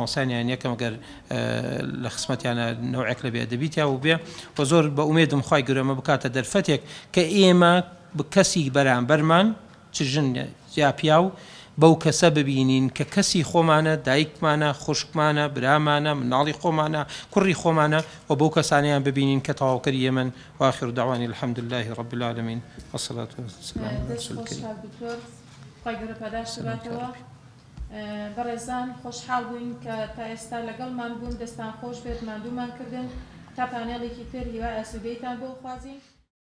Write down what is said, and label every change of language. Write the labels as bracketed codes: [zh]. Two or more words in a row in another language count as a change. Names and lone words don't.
[ckb] مامۆسایان یەکەم گەر لە خسمەتیانە نەوعێک لە بێدەبیتیا و بێ و زۆر بە ئومێدم خوای گەورەمە بکاتە دەرفەتێک کە ئێمە کەسی بەرامبەرمان چ ژن یا پیاو بەو کەسە ببینین کە کەسی خۆمانە دایکمانە خوشکمانە برامانە مناڵی خۆمانە کوڕی خۆمانە و بەو کەسانیان ببینین کە تەواوکەری ئێمن [ar] وآخر دعوانی الحمد لله رب العالمين والصلاة والسلام على رسول الكريم [ckb] بەڕێزان خۆشحاڵ بووین کە تا ئێستا لەگەڵمان بوون دەستان خۆش بێت ماندوومان کردن تا پانێڵێکی تر هیوای ئاسوودەیتان بۆ خوازین